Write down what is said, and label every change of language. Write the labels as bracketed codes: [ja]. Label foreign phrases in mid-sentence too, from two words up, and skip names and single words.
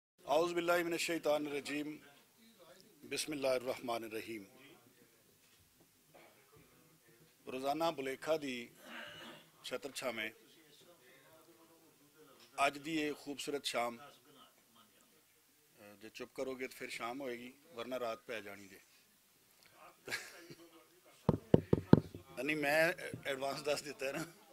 [ar] أعوذ بالله من الشيطان الرجيم بسم الله الرحمن الرحيم. [pa] روزانہ بلیکھا دی چھتر چھاویں اج دی یہ خوبصورت شام جے چپ کروگے تو پھر شام ہوئے گی، ورنہ رات پے جانی جے. نہیں، میں ایڈوانس دس دتا ہے نا.